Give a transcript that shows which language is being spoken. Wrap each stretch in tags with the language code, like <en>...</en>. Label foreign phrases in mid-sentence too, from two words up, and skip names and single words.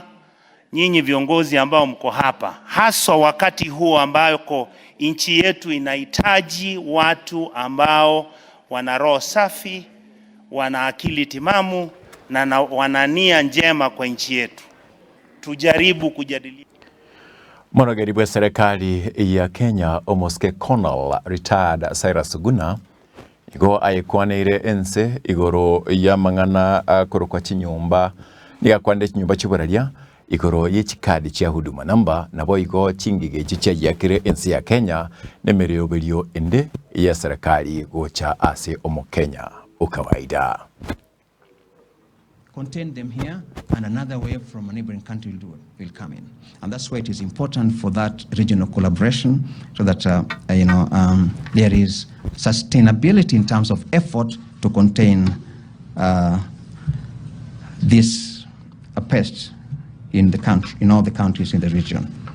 <sw>Nyinyi viongozi ambao mko hapa, haswa wakati huu ambao nchi yetu inahitaji watu ambao wana roho safi, wana akili timamu na wana nia njema kwa nchi yetu, tujaribu kujadili.</sw> <guz>Mwanagaribu wa serikali ya Kenya Omoske Colonel retired Cyrus Oguna igo ayekwaneire ense igoro ya mang'ana korokwa chinyumba nigakwande chinyumba chiburaria igoro yechikadi chia huduma namba nabo igo chingige chicha yakire ense ya Kenya nemerioberio ende ya serikali gocha ase omo Kenya ukawaida.</guz> <en>Contain them here, and another wave from a neighboring country will come in. And that's why it is important for that regional collaboration, so that there is sustainability in terms of effort to contain this pest in the country, in all the countries in the region.</en>